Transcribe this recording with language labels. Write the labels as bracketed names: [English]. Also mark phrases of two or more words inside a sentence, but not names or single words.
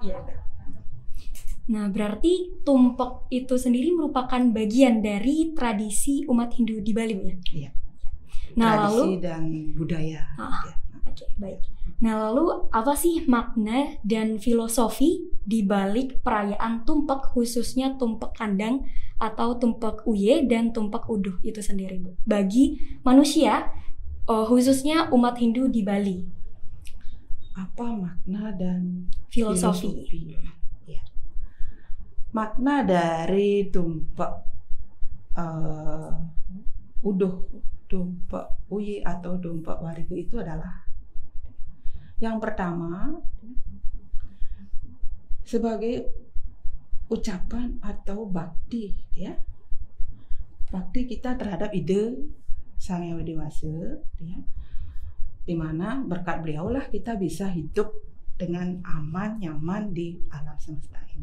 [Indonesian] Nah, berarti tumpek itu sendiri merupakan bagian dari tradisi umat Hindu di Bali ya? Iya. Nah, tradisi lalu dan budaya. Ya. Oke, baik. Nah, lalu apa sih makna dan filosofi di balik perayaan tumpek, khususnya tumpek kandang atau tumpek uye dan tumpek uduh itu sendiri, Bu? Bagi manusia, khususnya umat Hindu di Bali. Apa makna dan Filosofi. Ya. Makna dari tumpek uduh, tumpek uye atau tumpek wariga itu adalah yang pertama sebagai ucapan atau bakti ya. Bakti kita terhadap ide Sang Hyang Widi Wasa ya. Di mana berkat beliaulah kita bisa hidup dengan aman, nyaman di alam semesta ini.